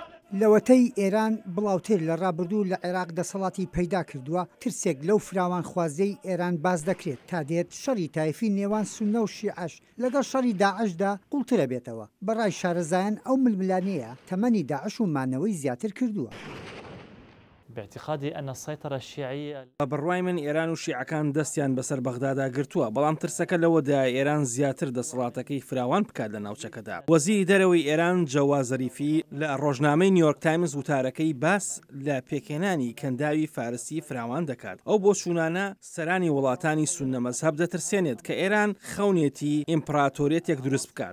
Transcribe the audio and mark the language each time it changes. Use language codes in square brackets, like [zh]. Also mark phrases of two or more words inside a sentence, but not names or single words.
[ckb] لەوەتەی ئێران بڵاوتر لە ڕابردوو لە عێراق دەسەڵاتی پەیدا کردووە، ترسێک لەو فراوان خوازەی ئێران باز دەکرێت تا دێت شەڕی تایفی نێوان سونە و شیعەش لەگەڵ شەڕی داعشدا قوڵترە بێتەوە. بەڕای شارەزایان ئەو ململانەیە تەمەنی داعش و مانەوەی زیاتر کردووە. [ar] باعتقادي أن السيطرة الشيعية [ckb] بەڕوای من ئێران و شیعەکان دەستیان بەسەر بەغدادا گرتووە، بەڵام ترسەکە لەوەدا ئێران زیاتر دەسەڵاتەکەی فراوان بکات لە ناوچەکەدا. وەزیری دەرەوەی ئێران جەواد زەریفی لە ڕۆژنامەی نیویۆرک تایمز وتارەکەی باس لە پێکێنانی کەنداوی فارسی فراوان دەکات. ئەو بۆ چوونانە سەرانی وڵاتانی سونە مەزهەب دەترسێنێت کە ئێران خەونێتی ئیمپراتۆریەتێک دروست بکات.